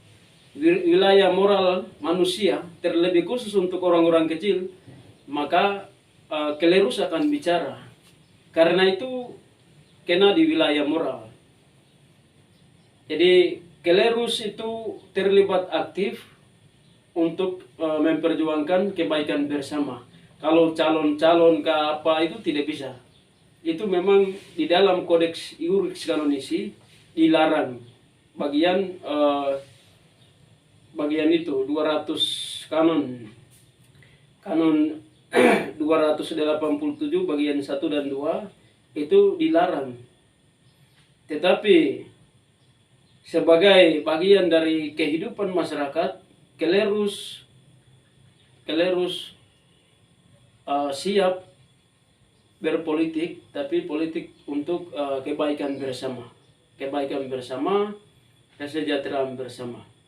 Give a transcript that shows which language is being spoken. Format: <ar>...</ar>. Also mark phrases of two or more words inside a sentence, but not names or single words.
<id>manusia, terlebih khusus untuk orang-orang kecil, maka klerus akan bicara, karena itu kena di wilayah moral. Jadi klerus itu terlibat aktif untuk memperjuangkan kebaikan bersama. Kalau calon-calon ke apa itu tidak bisa. Itu memang di dalam kodeks iuris kanonisi dilarang. Bagian itu 200 kanon 287 bagian 1 dan 2 itu dilarang. Tetapi sebagai bagian dari kehidupan masyarakat, klerus siap berpolitik, tapi politik untuk kebaikan bersama, kesejahteraan bersama.</id>